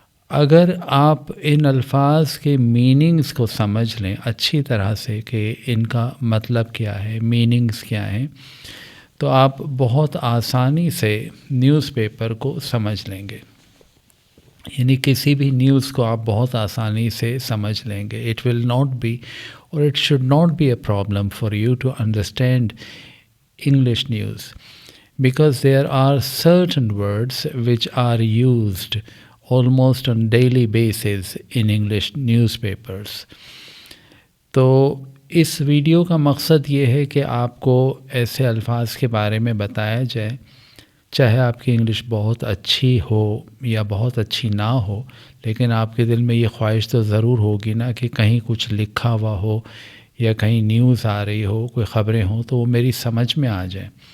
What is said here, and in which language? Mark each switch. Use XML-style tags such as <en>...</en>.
<ur>اگر آپ ان الفاظ کے میننگز کو سمجھ لیں اچھی طرح سے کہ ان کا مطلب کیا ہے، میننگز کیا ہیں، تو آپ بہت آسانی سے نیوز پیپر کو سمجھ لیں گے. یعنی کسی بھی نیوز کو آپ بہت آسانی سے سمجھ لیں گے.</ur> <en>It will not be or it should not be a problem for you to understand English news, because there are certain words which are used almost on daily basis in English newspapers.</en> <ur>تو اس video کا مقصد یہ ہے کہ آپ کو ایسے الفاظ کے بارے میں بتایا جائے، چاہے آپ کی انگلش بہت اچھی ہو یا بہت اچھی نہ ہو، لیکن آپ کے دل میں یہ خواہش تو ضرور ہوگی نا کہ کہیں کچھ لکھا ہوا ہو یا کہیں نیوز آ رہی ہو، کوئی خبریں ہوں تو وہ میری سمجھ میں آ جائیں.</ur>